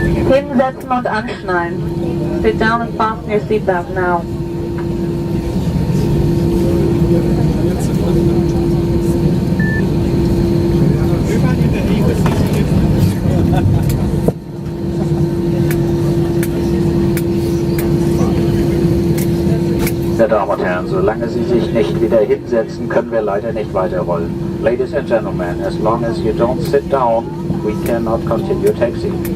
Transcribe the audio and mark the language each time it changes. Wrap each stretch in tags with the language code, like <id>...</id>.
<de>Hinsetzen und anschnallen.</de> <en>Sit down and fasten your seatbelt now.</en> <de>Meine Damen und Herren, solange Sie sich nicht wieder hinsetzen, können wir leider nicht weiterrollen.</de> <en>Ladies and gentlemen, as long as you don't sit down, we cannot continue taxi.</en>